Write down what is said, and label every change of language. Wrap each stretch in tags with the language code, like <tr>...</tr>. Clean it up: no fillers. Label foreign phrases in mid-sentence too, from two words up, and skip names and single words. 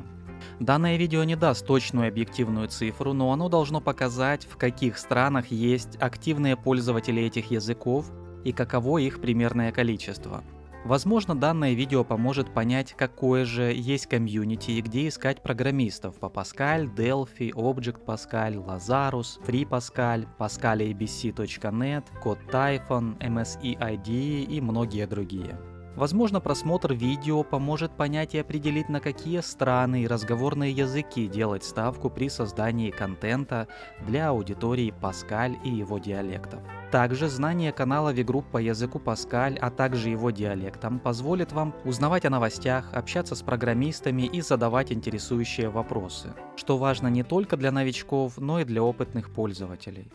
<ru>Данное видео не даст точную объективную цифру, но оно должно показать, в каких странах есть активные пользователи этих языков и каково их примерное количество. Возможно, данное видео поможет понять, какое же есть комьюнити и где искать программистов по Pascal, Delphi, Object Pascal, Lazarus, Free Pascal, pascalabc.net, Code Typhon, MSE IDE и многие другие. Возможно, просмотр видео поможет понять и определить, на какие страны и разговорные языки делать ставку при создании контента для аудитории Pascal и его диалектов. Также знание канала VGroup по языку Pascal, а также его диалектам позволит вам узнавать о новостях, общаться с программистами и задавать интересующие вопросы, что важно не только для новичков, но и для опытных пользователей.</ru>